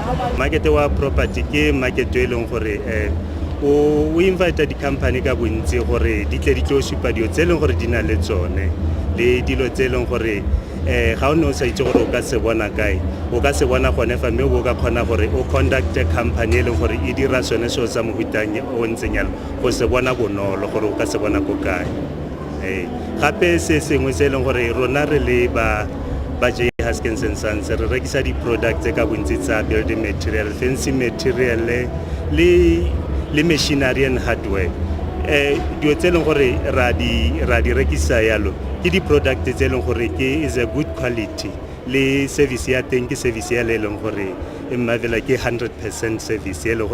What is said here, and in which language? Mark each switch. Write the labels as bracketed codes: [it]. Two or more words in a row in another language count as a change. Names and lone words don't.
[tn] Market wa property ke market e leng gore o invite di-company ka bontsi gore di tle di tlo supa dio tse leng gore di na le tsone le dilo tse leng gore ga o ne o sa itse gore o ka se bona kae o ka se bona gone fa mme o ka kgona gore o [en] conduct a company [tn] e leng gore e dira sone seo sa mohutang o ntseng yalo go se bona bonolo gore o ka se bona ko kae. Gape se sengwe se e leng gore rona re le ba J. Haskins & Sons re rekisa di-products ka bontsi tsa [en] building material, fancy material [tn] le [en] machinery and hardware. [tn] Dio tse leng gore ra di rekisa yalo ke di-product tse leng gore [en] is a good quality [tn] le service ya teng ke service ya le leng gore e mmavela ke 100% service